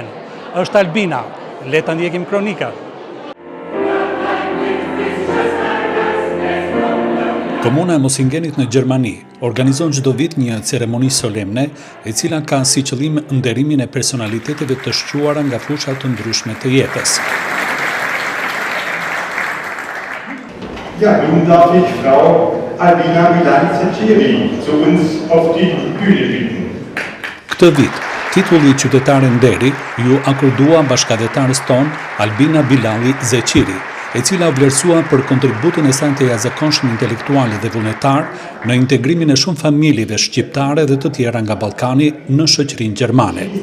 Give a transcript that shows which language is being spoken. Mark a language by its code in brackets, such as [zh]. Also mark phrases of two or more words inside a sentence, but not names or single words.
[sq] Është Albina. Le ta ndjekim kronikat. Komuna e Musingenit në Gjermani organizon çdo vit një ceremoni solemne e cila ka si qëllim nderimin e personaliteteve të shquara nga fusha të ndryshme të jetës. [de] Ja, nun darf ich Frau Albina Bilanzi-Ciri zu uns auf die Bühne bitten. [sq] Këtë vit, titulli qytetare nderi ju akordua bashkëdhetarës ton Albina Bilanzi-Ciri, e cila vlerësua për kontributin e saj të jashtëzakonshëm intelektual dhe vullnetar në integrimin e shumë familjeve shqiptare dhe të tjera nga Ballkani në shoqërinë gjermane.